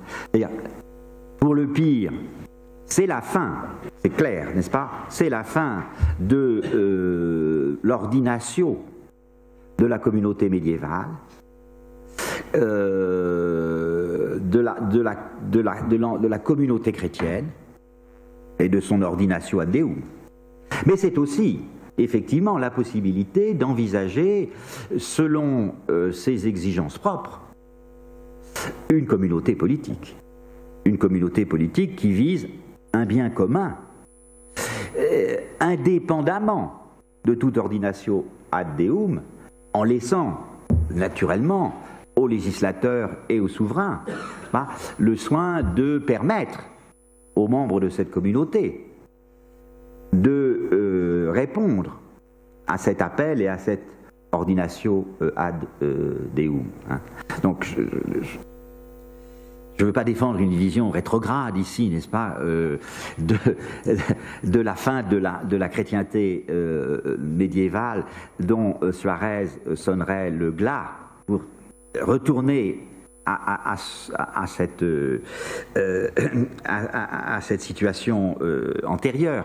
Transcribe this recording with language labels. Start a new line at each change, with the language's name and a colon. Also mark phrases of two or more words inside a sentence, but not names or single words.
French: Pour le pire, c'est la fin, c'est clair, n'est-ce pas? C'est la fin de l'ordinatio de la communauté médiévale, de la communauté chrétienne et de son
Latin: ordinatio ad Deum.
French: Mais c'est aussi, effectivement, la possibilité d'envisager, selon ses exigences propres, une communauté politique. Une communauté politique qui vise un bien commun, indépendamment de toute
Latin: ordinatio ad Deum,
French: en laissant naturellement aux législateurs et aux souverains le soin de permettre aux membres de cette communauté de répondre à cet appel et à cette
Latin: ordinatio ad Deum.
French: Hein. Donc, je ne veux pas défendre une vision rétrograde ici, n'est-ce pas, de la fin de la chrétienté médiévale dont Suarez sonnerait le glas pour retourner à cette situation antérieure.